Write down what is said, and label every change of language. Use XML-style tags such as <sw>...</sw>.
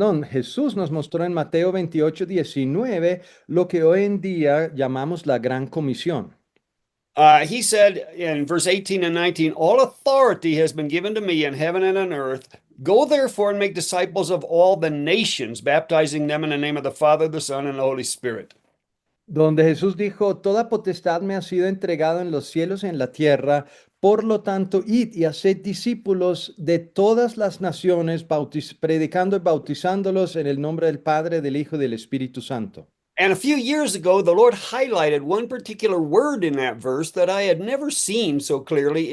<es>Jesús nos mostró en Mateo 28:19 lo que hoy en día llamamos la Gran Comisión.</es> <en>He said in verse 18 and 19, all authority has been given to me in heaven and on earth. Go therefore and make disciples of all the nations, baptizing them in the name of the Father, the Son, and the Holy Spirit.</en> <es>Donde Jesús dijo, toda potestad me ha sido entregada en los cielos y en la tierra, por lo tanto, id y haced discípulos de todas las naciones, predicando y bautizándolos en el nombre del Padre, del Hijo y del Espíritu Santo.</es> <en>And a few years ago, the Lord highlighted one particular word in that verse that I had never seen so clearly.</en>